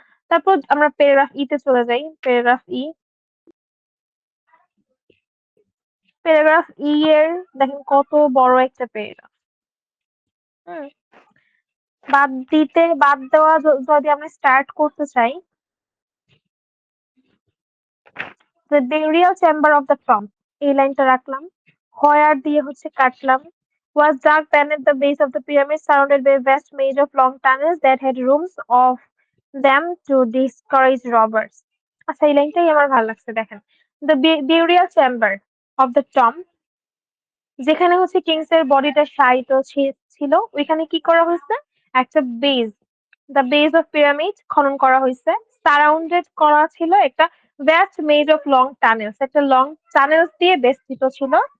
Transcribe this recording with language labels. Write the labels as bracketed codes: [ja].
[bn] তারপর আমরা প্যারাগ্রাফ ই তে চলে যাই। প্যারাগ্রাফ ই, প্যারাগ্রাফ ই এর দেখেন কত বড় একটা প্যারাগ্রাফ। হুম, বাদ দেওয়া যদি আমরা স্টার্ট করতে চাই, [en] the burial chamber of the tomb, [bn] এই লাইনটা রাখলাম। হোয়ার দিয়ে হচ্ছে কাটলাম। [en] Was dug beneath the base of the pyramid, surrounded by a vast maze of long tunnels that had rooms of them to discourage robbers. [bn] আচ্ছা, এই লাইনটাই আমার ভালো লাগছে, দেখেন। [en] The burial chamber of the tomb, [bn] যেখানে হচ্ছে কিংস এর বডিটা শায়িত ছিল, ওইখানে কি করা হয়েছে? একটা base, the base of pyramid খনন করা হয়েছে। সারাউন্ডেড করা ছিল একটা [en] vast maze of long tunnels, [bn] একটা লং টানেলস দিয়ে বেষ্টিত ছিল,